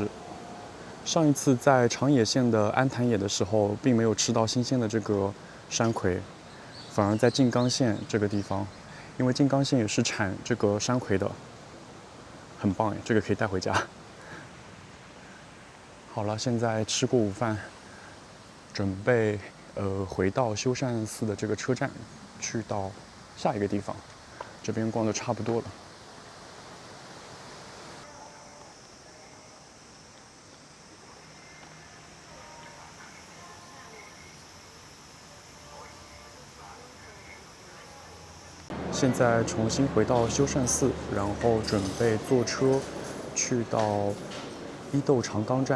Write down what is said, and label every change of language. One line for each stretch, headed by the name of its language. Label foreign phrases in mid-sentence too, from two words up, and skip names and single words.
Chinese: 上一次在長野縣的安壇野的時候，並沒有吃到新鮮的這個山葵，反而在靜岡縣這個地方，因為靜岡縣也是產這個山葵的。很棒耶，這個可以帶回家。好了，現在吃過午飯，準備回到修善寺的這個車站，去到下一個地方。這邊逛的差不多了。现在重新回到修善寺，然後準備坐車去到伊豆長岡站。